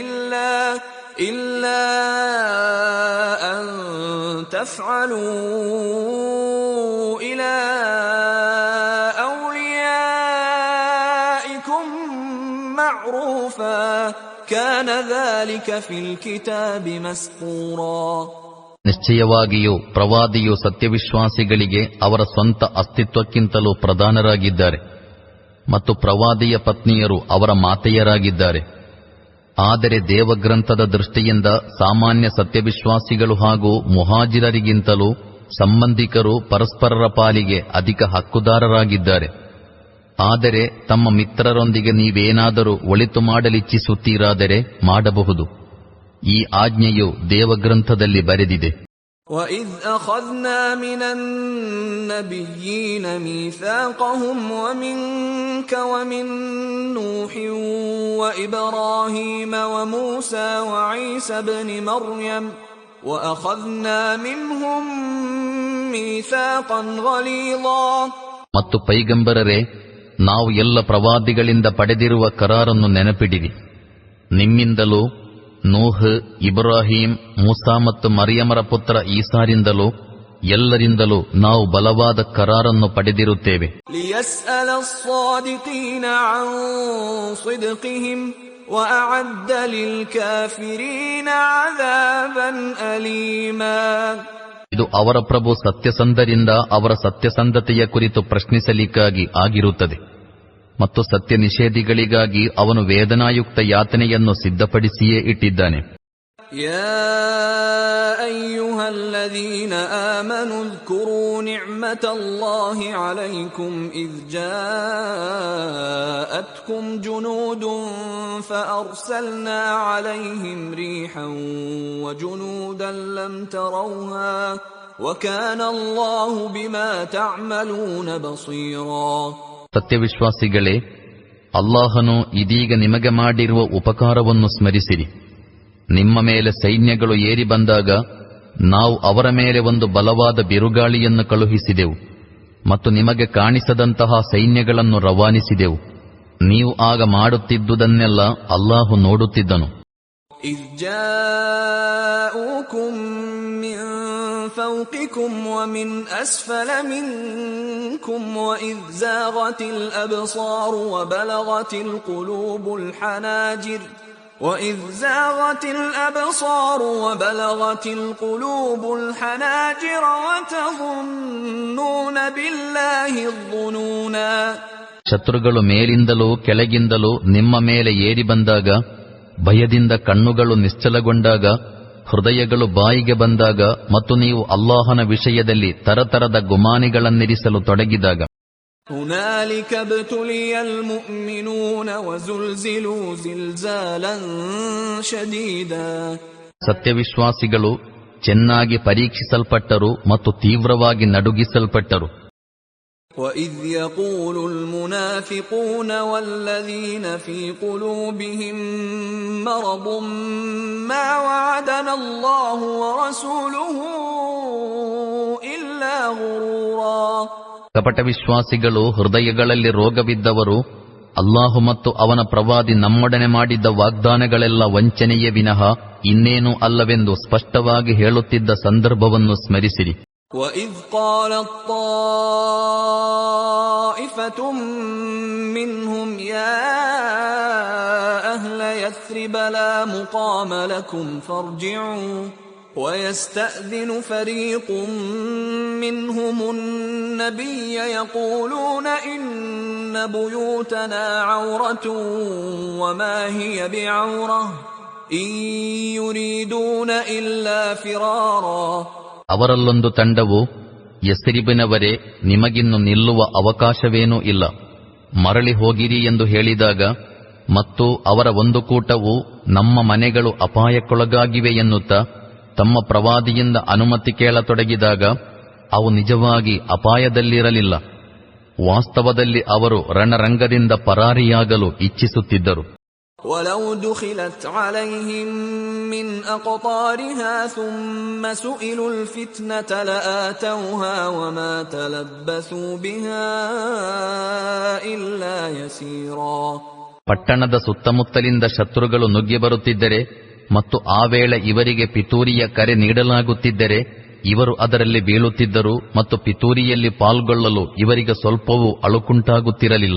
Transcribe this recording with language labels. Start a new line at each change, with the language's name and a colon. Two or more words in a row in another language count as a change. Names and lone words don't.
Arabic: إلا أن تفعلوا إلى أوليائكم معروفا كان ذلك في الكتاب مسطورا.
Kannada: ನಿಶ್ಚಯವಾಗಿಯೂ ಪ್ರವಾದಿಯು ಸತ್ಯವಿಶ್ವಾಸಿಗಳಿಗೆ ಅವರ ಸ್ವಂತ ಅಸ್ತಿತ್ವಕ್ಕಿಂತಲೂ ಪ್ರಧಾನರಾಗಿದ್ದಾರೆ, ಮತ್ತು ಪ್ರವಾದಿಯ ಪತ್ನಿಯರು ಅವರ ಮಾತೆಯರಾಗಿದ್ದಾರೆ. ಆದರೆ ದೇವಗ್ರಂಥದ ದೃಷ್ಟಿಯಿಂದ ಸಾಮಾನ್ಯ ಸತ್ಯವಿಶ್ವಾಸಿಗಳು ಹಾಗೂ ಮುಹಾಜಿರರಿಗಿಂತಲೂ ಸಂಬಂಧಿಕರು ಪರಸ್ಪರರ ಪಾಲಿಗೆ ಅಧಿಕ ಹಕ್ಕುದಾರರಾಗಿದ್ದಾರೆ. ಆದರೆ ತಮ್ಮ ಮಿತ್ರರೊಂದಿಗೆ ನೀವೇನಾದರೂ ಒಳಿತು ಮಾಡಲಿಚ್ಛಿಸುತ್ತೀರಾದರೆ ಮಾಡಬಹುದು. ಈ ಆಜ್ಞೆಯು ದೇವಗ್ರಂಥದಲ್ಲಿ ಬರೆದಿದೆ.
Arabic: وَإِذْ أَخَذْنَا مِنَ النَّبِيِّينَ مِيثَاقَهُمْ وَمِنكَ وَمِن نُّوحٍ وَإِبْرَاهِيمَ وَمُوسَى وَعِيسَى ابْنِ مَرْيَمَ وَأَخَذْنَا مِنْهُم ميثاقا غليظا.
Kannada: ಮತ್ತು ಪೈಗಂಬರರೇ, ನಾವು ಎಲ್ಲ ಪ್ರವಾದಿಗಳಿಂದ ಪಡೆದಿರುವ ಕರಾರನ್ನು ನೆನಪಿಡಿರಿ. ನಿಮ್ಮಿಂದಲೂ ನೂಹ್, ಇಬ್ರಾಹಿಂ, ಮೂಸಾ ಮತ್ತು ಮರಿಯಮರ ಪುತ್ರ ಈಸಾರಿಂದಲೂ ಎಲ್ಲರಿಂದಲೂ ನಾವು ಬಲವಾದ ಕರಾರನ್ನು ಪಡೆದಿರುತ್ತೇವೆ.
Arabic: ليسأل الصادقين عن صدقهم وأعد للكافرين عذابا أليما.
Kannada: ಇದು ಅವರ ಪ್ರಭು ಸತ್ಯಸಂಧರಿಂದ ಅವರ ಸತ್ಯಸಂಧತೆಯ ಕುರಿತು ಪ್ರಶ್ನಿಸಲಿಕ್ಕಾಗಿ ಆಗಿರುತ್ತದೆ, ಮತ್ತು ಸತ್ಯ ನಿಷೇಧಿಗಳಿಗಾಗಿ ಅವನು ವೇದನಾಯುಕ್ತ ಯಾತನೆಯನ್ನು ಸಿದ್ಧಪಡಿಸಿಯೇ ಇಟ್ಟಿದ್ದಾನೆ.
Arabic: يا أيها الذين آمنوا اذكروا نعمة الله عليكم إذ جاءتكم جنود فأرسلنا عليهم ريحا وجنودا لم تروها وكان الله بما تعملون بصيرا.
Kannada: ಸತ್ಯವಿಶ್ವಾಸಿಗಳೇ, ಅಲ್ಲಾಹನು ಇದೀಗ ನಿಮಗೆ ಮಾಡಿರುವ ಉಪಕಾರವನ್ನು ಸ್ಮರಿಸಿರಿ. ನಿಮ್ಮ ಮೇಲೆ ಸೈನ್ಯಗಳು ಏರಿ ಬಂದಾಗ ನಾವು ಅವರ ಮೇಲೆ ಒಂದು ಬಲವಾದ ಬಿರುಗಾಳಿಯನ್ನು ಕಳುಹಿಸಿದೆವು ಮತ್ತು ನಿಮಗೆ ಕಾಣಿಸದಂತಹ ಸೈನ್ಯಗಳನ್ನು ರವಾನಿಸಿದೆವು. ನೀವು ಆಗ ಮಾಡುತ್ತಿದ್ದುದನ್ನೆಲ್ಲ ಅಲ್ಲಾಹು ನೋಡುತ್ತಿದ್ದನು.
Arabic: إذ جاءوكم من فوقكم ومن أسفل منكم وإذ زاغت الأبصار وبلغت القلوب الحناجر وتظنون بالله الظنونا.
Kannada: ಶತ್ರುಗಳು ಮೇಲಿಂದಲೂ ಕೆಳಗಿಂದಲೂ ನಿಮ್ಮ ಮೇಲೆ ಏರಿ ಬಂದಾಗ, ಭಯದಿಂದ ಕಣ್ಣುಗಳು ನಿಶ್ಚಲಗೊಂಡಾಗ, ಹೃದಯಗಳು ಬಾಯಿಗೆ ಬಂದಾಗ ಮತ್ತು ನೀವು ಅಲ್ಲಾಹನ ವಿಷಯದಲ್ಲಿ ತರತರದ ಗುಮಾನಿಗಳನ್ನಿರಿಸಲು ತೊಡಗಿದಾಗ,
Arabic: هنالك ابتلي المؤمنون وزلزلوا زلزالا شديدا.
Kannada: ಸತ್ಯವಿಶ್ವಾಸಿಗಳು ಚೆನ್ನಾಗಿ ಪರೀಕ್ಷಿಸಲ್ಪಟ್ಟರು ಮತ್ತು ತೀವ್ರವಾಗಿ ನಡುಗಿಸಲ್ಪಟ್ಟರು.
Arabic: وَإِذْ يَقُولُ الْمُنَافِقُونَ وَالَّذِينَ فِي قُلُوبِهِم مَّرَضٌ مَّا وَعَدَنَا اللَّهُ وَرَسُولُهُ إِلَّا غُرُورًا.
Kannada: ಕಪಟ ವಿಶ್ವಾಸಿಗಳು, ಹೃದಯಗಳಲ್ಲಿ ರೋಗವಿದ್ದವರು, ಅಲ್ಲಾಹು ಮತ್ತು ಅವನ ಪ್ರವಾದಿ ನಮ್ಮೊಡನೆ ಮಾಡಿದ್ದ ವಾಗ್ದಾನಗಳೆಲ್ಲ ವಂಚನೆಯೇ ವಿನಃ ಇನ್ನೇನೂ ಅಲ್ಲವೆಂದು ಸ್ಪಷ್ಟವಾಗಿ ಹೇಳುತ್ತಿದ್ದ ಸಂದರ್ಭವನ್ನು ಸ್ಮರಿಸಿರಿ.
Arabic: وَإِذْ قَالَتْ طَائِفَةٌ مِّنْهُمْ يَا أَهْلَ يَثْرِبَ لَا مُقَامَ لَكُمْ فَارْجِعُوا وَيَسْتَأْذِنُ فَرِيقٌ مِّنْهُمُ النَّبِيَّ يَقُولُونَ إِنَّ بُيُوتَنَا عَوْرَةٌ وَمَا هِيَ بِعَوْرَةٍ إِن يُرِيدُونَ إِلَّا فِرَارًا.
Kannada: ಅವರಲ್ಲೊಂದು ತಂಡವು, ಯಸ್ರಿಬಿನವರೇ, ನಿಮಗಿನ್ನು ನಿಲ್ಲುವ ಅವಕಾಶವೇನೂ ಇಲ್ಲ, ಮರಳಿ ಹೋಗಿರಿ ಎಂದು ಹೇಳಿದಾಗ, ಮತ್ತು ಅವರ ಒಂದು ಕೂಟವು ನಮ್ಮ ಮನೆಗಳು ಅಪಾಯಕ್ಕೊಳಗಾಗಿವೆ ಎನ್ನುತ್ತಾ ತಮ್ಮ ಪ್ರವಾದಿಯಿಂದ ಅನುಮತಿ ಕೇಳತೊಡಗಿದಾಗ, ಅವು ನಿಜವಾಗಿ ಅಪಾಯದಲ್ಲಿರಲಿಲ್ಲ. ವಾಸ್ತವದಲ್ಲಿ ಅವರು ರಣರಂಗದಿಂದ ಪರಾರಿಯಾಗಲು ಇಚ್ಛಿಸುತ್ತಿದ್ದರು.
Arabic: وَلَوْ دُخِلَتْ عَلَيْهِمْ مِنْ أَقْطَارِهَا ثُمَّ سُئِلُوا الْفِتْنَةَ لَآتَوْهَا وَمَا تَلَبَّثُوا بِهَا إِلَّا يَسِيرًا.
Kannada: ಪಟ್ಟಣದ ಸುತ್ತಮುತ್ತಲಿಂದ ಶತ್ರುಗಳು ನುಗ್ಗಿ ಬರುತ್ತಿದ್ದರೆ ಮತ್ತು ಆ ವೇಳೆ ಇವರಿಗೆ ಪಿತೂರಿಯ ಕರೆ ನೀಡಲಾಗುತ್ತಿದ್ದರೆ ಇವರು ಅದರಲ್ಲಿ ಬೀಳುತ್ತಿದ್ದರು ಮತ್ತು ಪಿತೂರಿಯಲ್ಲಿ ಪಾಲ್ಗೊಳ್ಳಲು ಇವರಿಗೆ ಸ್ವಲ್ಪವೂ ಅಳುಕುಂಟಾಗುತ್ತಿರಲಿಲ್ಲ.